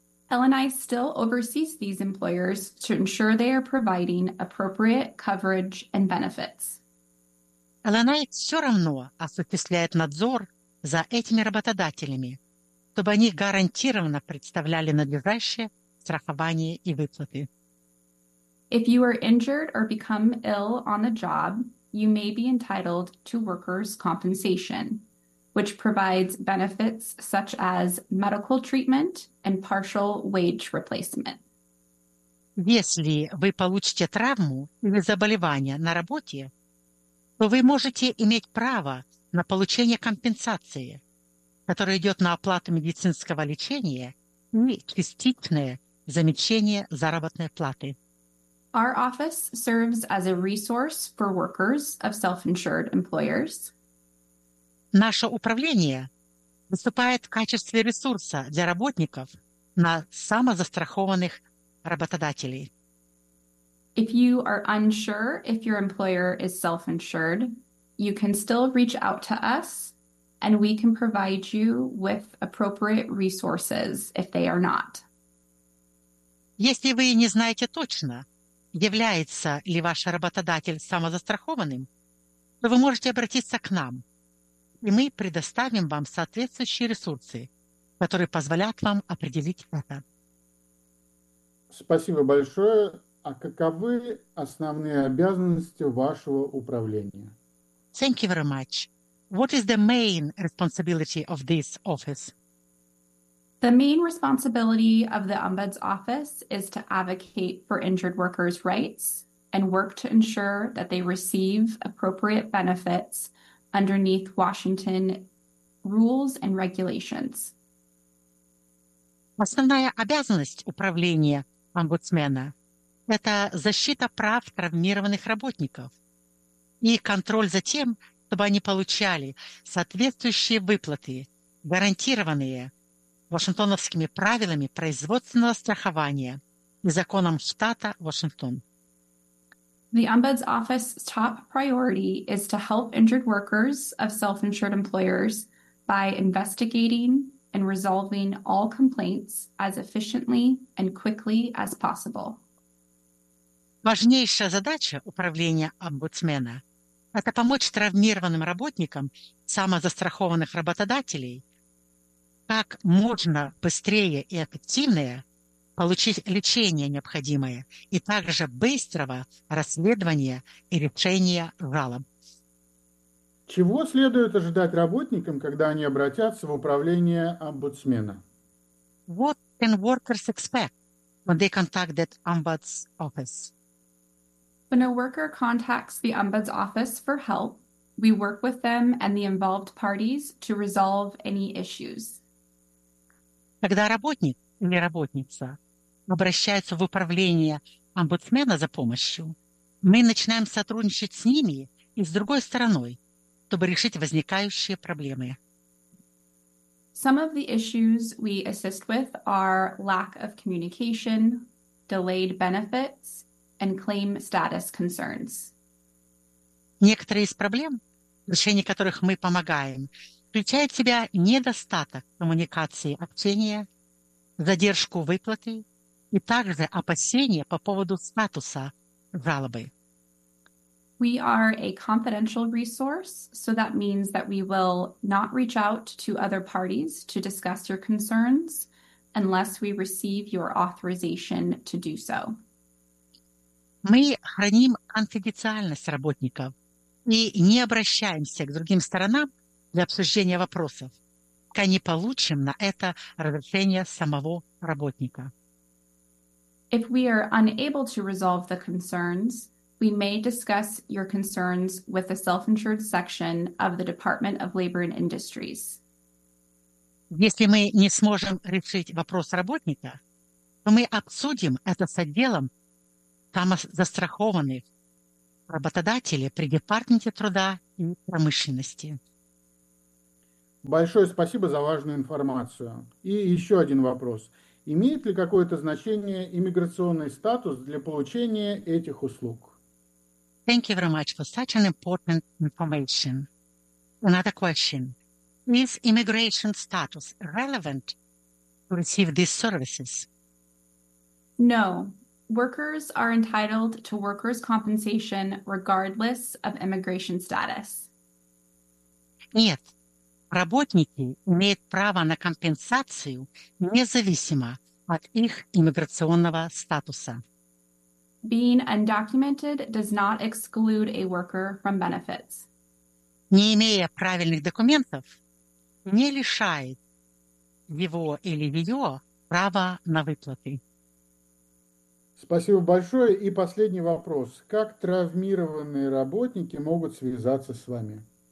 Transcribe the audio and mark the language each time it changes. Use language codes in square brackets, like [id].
[en] LNI still oversees these employers to ensure they are providing appropriate coverage and benefits. [ru] LNI все равно осуществляет надзор за этими работодателями, чтобы они гарантированно представляли надлежащее страхование и выплаты. [en] If you are injured or become ill on the job, you may be entitled to workers' compensation, which provides benefits such as medical treatment and partial wage replacement. [ru] Если вы получите травму или заболевание на работе, то вы можете иметь право на получение компенсации, которая идет на оплату медицинского лечения и частичное замещение заработной платы. [en] Our office serves as a resource for workers of self-insured employers. [ru] Наше управление выступает в качестве ресурса для работников на самозастрахованных работодателей. [en] If you are unsure if your employer is self-insured, you can still reach out to us, and we can provide you with appropriate resources if they are not. [ru] Если вы не знаете точно, является ли ваш работодатель самозастрахованным, то вы можете обратиться к нам, и мы предоставим вам соответствующие ресурсы, которые позволят вам определить это. Спасибо большое. А каковы основные обязанности вашего управления? [en] Thank you very much. What is the main responsibility of this office? The main responsibility of the Ombuds Office is to advocate for injured workers' rights and work to ensure that they receive appropriate benefits underneath Washington rules and regulations. [ru] Основная обязанность управления омбудсмена – это защита прав травмированных работников и контроль за тем, чтобы они получали соответствующие выплаты, гарантированные Вашингтоновскими правилами производственного страхования и законом штата Вашингтон. [en] The Ombuds Office's top priority is to help injured workers of self-insured employers by investigating and resolving all complaints as efficiently and quickly as possible. [ru] Важнейшая задача управления омбудсмена – это помочь травмированным работникам самозастрахованных работодателей как можно быстрее и эффективнее получить лечение необходимое и также быстрого расследования и решения жалоб. Чего следует ожидать работникам, когда они обратятся в управление омбудсмена? [en] What can workers expect when they contact the Ombuds Office? When a worker contacts the Ombuds Office for help, we work with them and the involved parties to resolve any issues. [ru] Когда работник или работница обращается в управление омбудсмена за помощью, мы начинаем сотрудничать с ними и с другой стороной, чтобы решить возникающие проблемы. [en] Some of the issues we assist with are lack of communication, delayed benefits, and claim status concerns. [ru] Некоторые из проблем, в решении которых мы помогаем, включают в себя недостаток коммуникации, общения, задержку выплаты и также опасения по поводу статуса жалобы. [en] We are a confidential resource, so that means that we will not reach out to other parties to discuss your concerns unless we receive your authorization to do so. [ru] Мы храним конфиденциальность работников и не обращаемся к другим сторонам для обсуждения вопросов, пока не получим на это разрешение самого работника. [en] If we are unable to resolve the concerns, we may discuss your concerns with the self-insured section of the Department of Labor and Industries. [ru] Если мы не сможем решить вопрос работника, то мы обсудим это с отделом самозастрахованных работодателей при Департаменте труда и промышленности. Большое спасибо за важную информацию. И еще один вопрос. Имеет ли какое-то значение иммиграционный статус для получения этих услуг? [en] Thank you very much for such an important information. Another question. Is immigration status relevant to receive these services? No. Workers are entitled to workers' compensation regardless of immigration status. [ru] Нет. Работники имеют право на компенсацию независимо от их иммиграционного статуса. [en] Being undocumented does not exclude a worker from benefits. [ru] Не имея правильных документов, не лишает его или ее права на выплаты. Спасибо большое. И последний вопрос. Как травмированные работники могут связаться с вами?